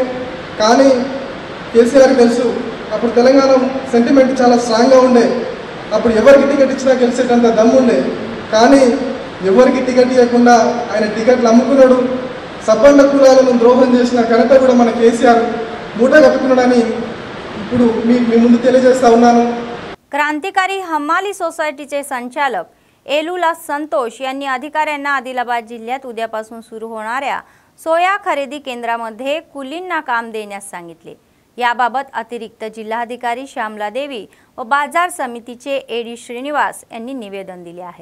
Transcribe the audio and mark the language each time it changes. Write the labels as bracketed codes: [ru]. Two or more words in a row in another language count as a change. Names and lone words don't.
[te] కానీ కేసీఆర్కి తెలుసు అప్పుడు తెలంగాణ సెంటిమెంట్ చాలా స్ట్రాంగ్గా ఉండే. అప్పుడు ఎవరికి టికెట్ ఇచ్చినా గెలిచేటంత దమ్ముండే. కానీ ఎవరికి టికెట్ ఇవ్వకుండా ఆయన టికెట్లు అమ్ముకున్నాడు. సబ్బండ కులాలను ద్రోహం చేసిన ఘనత కూడా మన కేసీఆర్ మూట కట్టుకున్నాడని ఇప్పుడు మీ ముందు తెలియజేస్తా ఉన్నాను. [mr] क्रांतिकारी हमाली सोसायटीचे संचालक एलुला संतोष यांनी अधिकाऱ्यांना आदिलाबाद जिल्ह्यात उद्यापासून सुरू होणाऱ्या सोया खरेदी केंद्रामध्ये कुलींना काम देण्यास सांगितले. याबाबत अतिरिक्त जिल्हाधिकारी श्यामला देवी व बाजार समितीचे एडी श्रीनिवास यांनी निवेदन दिले आहे.